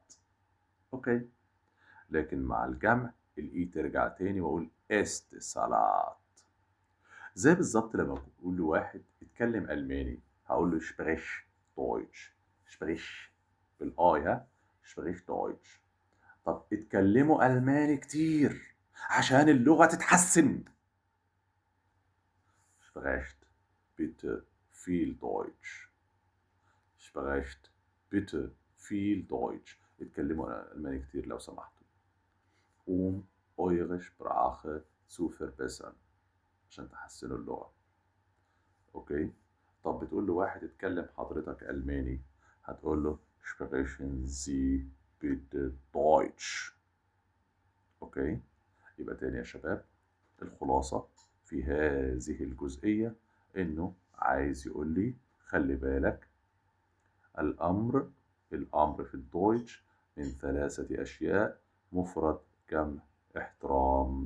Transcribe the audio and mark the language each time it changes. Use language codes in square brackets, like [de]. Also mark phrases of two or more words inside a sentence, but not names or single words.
[ar] أوكي لكن مع الجمع الإي ترجع تاني وأقول است صلاة. زي بالظبط لما بقول لواحد اتكلم ألماني هقول له [de] sprich Deutsch [ar] شبريش بالآي ها [de] sprich Deutsch. [ar] طب اتكلموا ألماني كتير عشان اللغة تتحسن. [de] sprecht bitte viel Deutsch sprecht bitte viel Deutsch. [ar] اتكلموا ألماني كتير لو سمحتوا [de] eure Sprache zu verbessern [ar] عشان تحسنوا اللغة. اوكي طب بتقول له واحد اتكلم حضرتك ألماني هتقول له [de] sprechen Sie bitte Deutsch. [ar] اوكي يبقى تاني يا شباب الخلاصة في هذه الجزئية انه عايز يقول لي خلي بالك الامر في الدويتش من 3 اشياء مفرد جمع احترام.